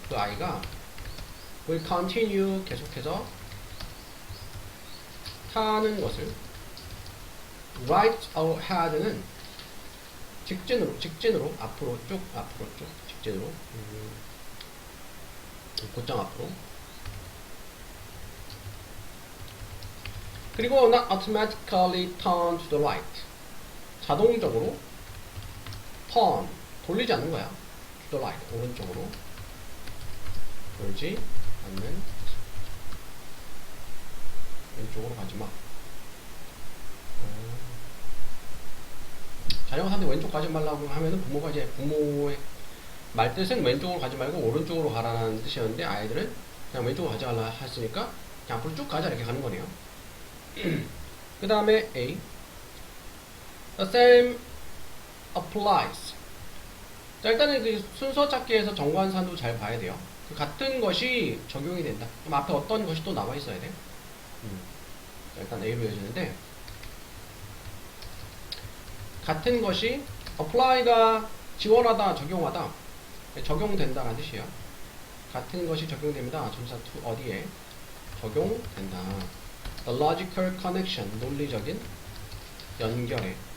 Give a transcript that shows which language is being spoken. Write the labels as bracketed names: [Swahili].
[Korean] 그 아이가 [English] will continue, [Korean] 계속해서 타는 것을. right ahead는 직진으로 앞으로 쭉 직진으로 곧장 앞으로. 그리고 [English] not automatically turn to the right, [Korean] 자동적으로 turn, 돌리지 않는 거야. to the right, 오른쪽으로 돌지 않는, 왼쪽으로 가지마. 자녀가 사는데 왼쪽 가지 말라고 하면은 부모가 이제 부모의 말뜻은 왼쪽으로 가지 말고 오른쪽으로 가라는 뜻이었는데 아이들은 그냥 왼쪽으로 가지 말라 했으니까 그냥 앞으로 쭉 가자 이렇게 가는 거네요. 그 다음에 A. [English] The same applies. [Korean] 자, 일단은 그 순서 찾기에서 정관사도 잘 봐야 돼요. 그 같은 것이 적용이 된다. 그럼 앞에 어떤 것이 또 나와 있어야 돼. 자, 일단 A로 이어지는데, 같은 것이 apply가 지원하다, 적용하다, 적용된다라는 뜻이에요. 같은 것이 적용됩니다. 점사 to 어디에 적용된다. [English] The logical connection, [Korean] 논리적인 연결에